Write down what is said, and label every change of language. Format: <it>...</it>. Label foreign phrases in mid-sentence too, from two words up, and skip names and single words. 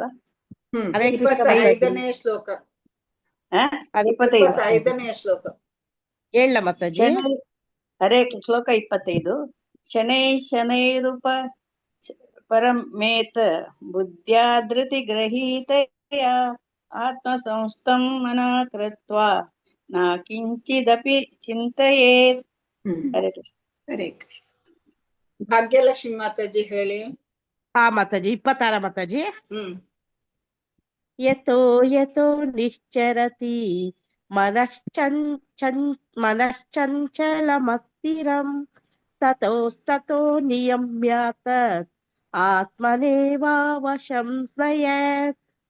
<kn>25ನೇ ಶ್ಲೋಕ. 25ನೇ ಶ್ಲೋಕ ಹೇಳ ಮಾತಾಜಿ.</kn> <sa>ಹರೇ ಶ್ಲೋಕ 25. ಶನೈರೂಪ ಪರಮೇತ ಬುದ್ಧ್ಯಾಧೃತಿ ಗ್ರಹೀತಯ ಆತ್ಮ ಸಂಸ್ಥಂ ಮನಃ ಕೃತ್ವಾ ನ ಕಿಂಚಿದಪಿ ಚಿಂತಯೇತ್. ಹರೇ ಕೃಷ್ಣ. ಹರೇ ಕೃಷ್ಣ.</sa> <kn>ಭಾಗ್ಯಲಕ್ಷ್ಮಿ ಮಾತಾಜಿ ಹೇಳಿ. ಮಾತಾಜಿ 26 ಮಾತಾಜಿ.</kn> <sa>ಯತೋ ನಿಶ್ಚರತಿ ಮನಶ್ಚಂಚಲಮಸ್ಥಿರಂ ತತೋ ನಿಯಮ್ಯಾತ್ ಆತ್ಮನೇವಾವಶಂ ಸಂಯತ್.</sa>